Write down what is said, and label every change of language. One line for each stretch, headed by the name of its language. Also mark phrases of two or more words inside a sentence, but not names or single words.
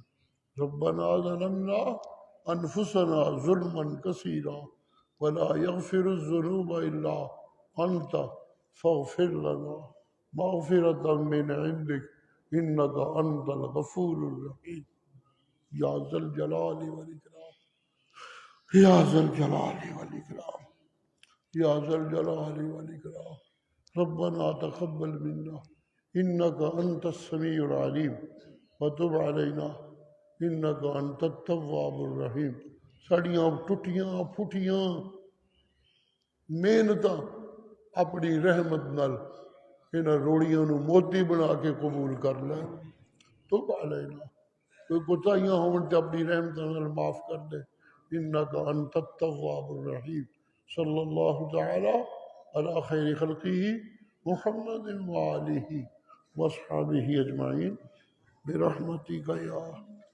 Arabic: ربنا ظلمنا أنفسنا ظلما كثيرا ولا يغفر الذنوب إلا أنت فاغفر لنا مغفرة من عندك إنك أنت الغفور الرحيم يا ذا الجلال والإكرام، يا ذا الجلال والإكرام، يا ذا الجلال والإكرام۔ ربنا تقبل منا إنك أنت السميع العليم وتب علينا إنك أنت التواب الرحيم۔
Punjabi: ساڑیاں ٹوٹیاں پھٹیاں محنتاں اپنی رحمت نال انہاں روڑیاں نو موتی بنا کے قبول کر لے۔
Arabic: تب علینا
Punjabi: کوئی کوتاہیاں ہون تے اپنی رحمت نال معاف کر دے۔
Arabic: انک انت التواب الرحیم۔ صلی اللہ تعالی علی خیر خلقہ محمد وآلہ وصحبہ اجمعین برحمتک یا